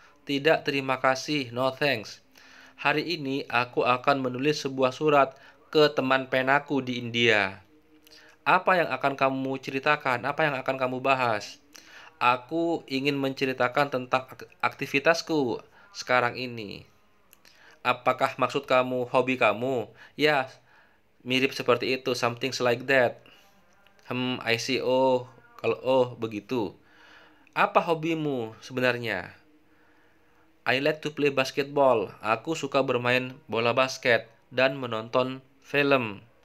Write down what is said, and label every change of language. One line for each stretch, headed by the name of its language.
Indonesian: Tidak, terima kasih,
English: no thanks.
Indonesian: Hari ini aku akan menulis sebuah surat ke teman penaku di India. Apa yang akan kamu ceritakan? Apa yang akan kamu bahas? Aku ingin menceritakan tentang aktivitasku sekarang ini. Apakah maksud kamu hobi kamu? Ya, mirip seperti itu,
English: something like that. I see.
Indonesian: Kalau begitu. Apa hobimu sebenarnya?
English: I like to play basketball.
Indonesian: Aku suka bermain bola basket dan menonton film.